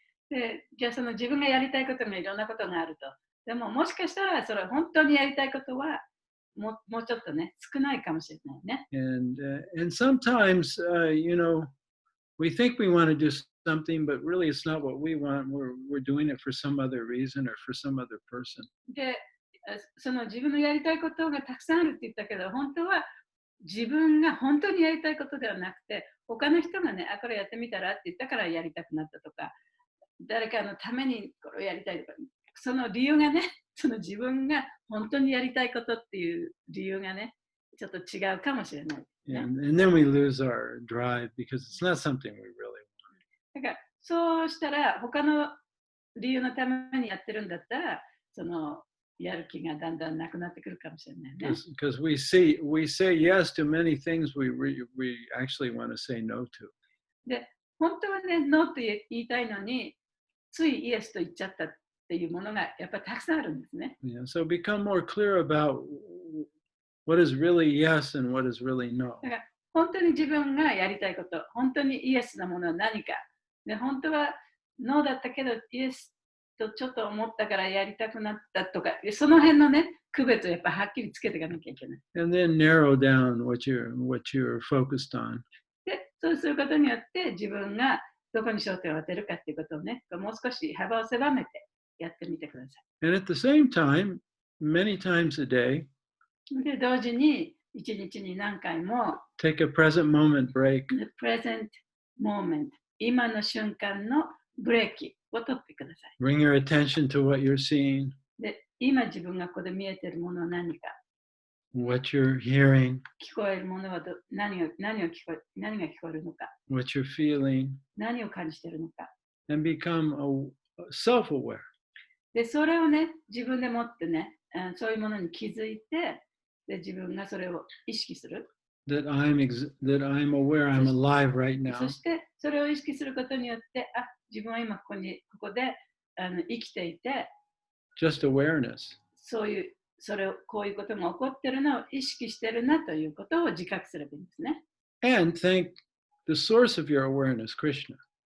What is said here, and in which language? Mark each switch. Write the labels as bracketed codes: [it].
[ja] で、じゃあその自分がやりたいこともいろんなことがあると。でももしかしたらそれ本当にやりたいことはもうちょっとね、少ないかもしれないね。 [en] And sometimes, we think we want to do something, but really it's not what we want. We're doing it for some other reason or for some other person. [ja] で、その自分のやりたいことがたくさんあるって言ったけど、本当は自分が本当にやりたいことではなくて、他の人がね、これやってみたらって言ったからやりたくなったとか、誰かのためにこれをやりたいとか、その理由がね、その自分が本当にやりたいことっていう理由がね、ちょっと違うかもしれない、ね。 [en] And then we lose our drive because it's not something we really want. [ja] だからそうしたら他の理由のためにやってるんだったら、そのやる気がだんだんなくなってくるかもしれないね。 [en] Because we say yes to many things we actually want to say no to. [ja] で、本当はね、ノーって言いたいのに、ついイエスと言っちゃったっていうものがやっぱりたくさんあるんですね。 [en] Yeah, so become more clear about what is really yes and what is really no. [ja] だから本当に自分がやりたいこと、本当にイエスなものは何か。で、本当はノーだったけど、イエスとちょっと思ったからやりたくなったとか、その辺のね、区別をやっぱはっきりつけていかなきゃいけない。 [en] And then narrow down what you're focused on. [ja] で、そうすることによって自分がどこに焦点を当てるかっていうことをね、もう少し幅を狭めてやってみてください。 [en] And at the same time, many times a day, [ja] で、同時に一日に何回も [en] take a present moment break. the present moment [ja] 今の瞬間のブレーキを取ってください。 [en] Bring your attention to what you're seeing, [ja] で、今自分がここで見えているものは何か、 [en] what you're hearing, [ja] 聞こえるものは何が聞こえるのか、 [en] what you're feeling, [ja] 何を感じているのか。 [en] and become self-aware. [ja] で、それをね、自分でもってね、そういうものに気づいて、で、自分がそれを意識する。 [en] That I'm aware I'm alive right now. [ja] そして、それを意識することによって、自分は今ここで生きていて、 [en] Just awareness. [ja] こういうことが起こってるのを意識してるなということを自覚すればいいんですね。 [en] And thank the source of your awareness, Krishna.